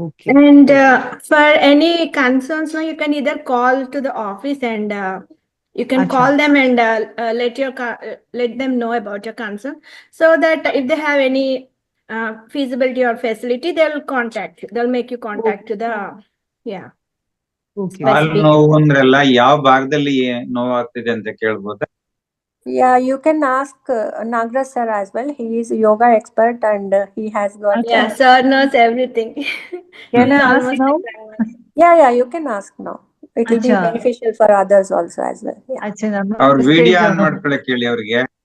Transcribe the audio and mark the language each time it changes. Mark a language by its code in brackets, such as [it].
[en] And for any concerns, you can either call to the office and you can call them and let them know about your concern, so that if they have any feasibility or facility, they'll contact you. They'll make you contact to the [kn] ಕಾಲು ನೋವು ಅಂದ್ರಲ್ಲ ಯಾವ ಭಾಗದಲ್ಲಿ ನೋವಾಗ್ತಿದೆ ಅಂತ ಕೇಳ್ಬೋದಾ? [en] Yeah, you can ask Nagraj sir as well. He is a yoga expert and he has got. Yeah, sir knows everything. Can I ask now? Yeah, you can ask now. It will be beneficial for others also as well. [kn] ಅವ್ರ video on ಮಾಡ್ಕೊಳಕ್ ಹೇಳಿ ಅವ್ರಿಗೆ.